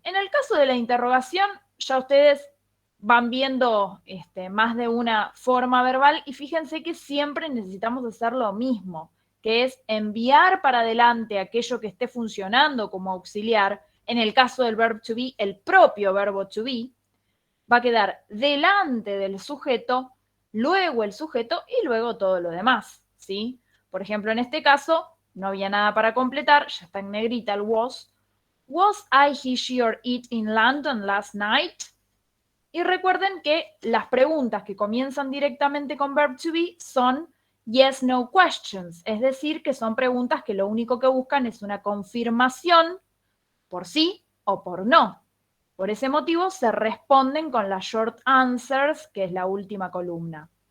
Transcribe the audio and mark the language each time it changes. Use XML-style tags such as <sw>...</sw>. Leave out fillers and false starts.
<es>En el caso de la interrogación, ya ustedes van viendo más de una forma verbal y fíjense que siempre necesitamos hacer lo mismo, que es enviar para adelante aquello que esté funcionando como auxiliar. En el caso del verb to be, el propio verbo to be va a quedar delante del sujeto, luego el sujeto y luego todo lo demás, ¿sí? Por ejemplo, en este caso, no había nada para completar, ya está en negrita el was.</es> <en>Was I, he, she or it in London last night?</en> <es>Y recuerden que las preguntas que comienzan directamente con verb to be son yes, no questions, es decir, que son preguntas que lo único que buscan es una confirmación por sí o por no. Por ese motivo se responden con las short answers, que es la última columna.</es>